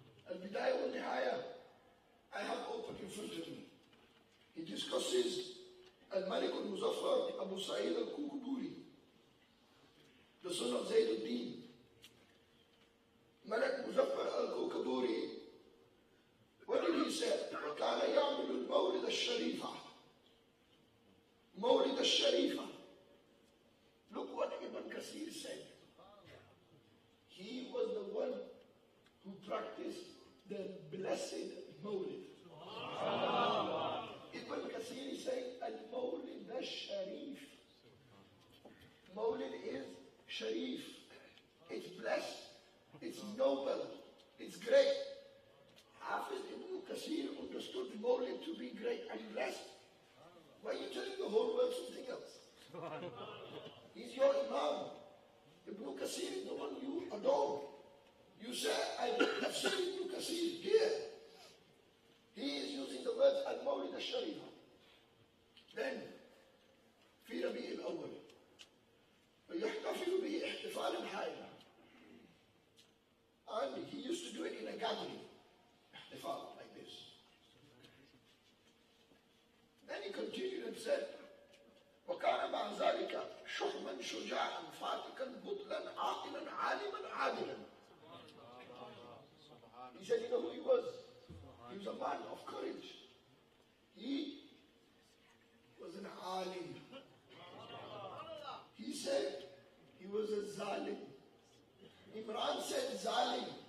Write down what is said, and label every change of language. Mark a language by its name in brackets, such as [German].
[English] Al-Bidayah wa Nihaya, I have open in front of me. He discusses Al-Malik al-Muzaffar Abu Sa'id al-Kukuburi, the son of Zayd al-Din. Malik Muzaffar al-Kukuburi, what did he say? [Arabic] وَكَانَ يَعْمِلُ الْمَوْلِدَ الشَّرِيفَةِ Mawlid al-Sharifa. [English] Look what Ibn Kathir said. He was the one who practiced the blessed Mawlid. Ibn Kathir is saying Al-Mawlid al-Sharif. Mawlid is Sharif. It's blessed. It's noble. It's great. Hafiz Ibn Kathir understood Mawlid to be great and blessed. Why are you telling the whole world something else? He's your Imam. Ibn Kathir is the one you adore. You say, I have seen Ibn Kathir here. He is using the words Al-Mawlid al-Sharifa. [Arabic] Then, في ربيع الأول ويحتفل به احتفالا هائلا. [English] And he used to do it in a gathering. Ihtifal, like this. Then he continued and said, [Arabic] وكان مع ذلك شحما شجاعا فاتكا بطلا عاقلا عالما عادلا. [English] He said, you know who he was? He was a man of courage. He was an alim. He said he was a zalim. Imran said zalim.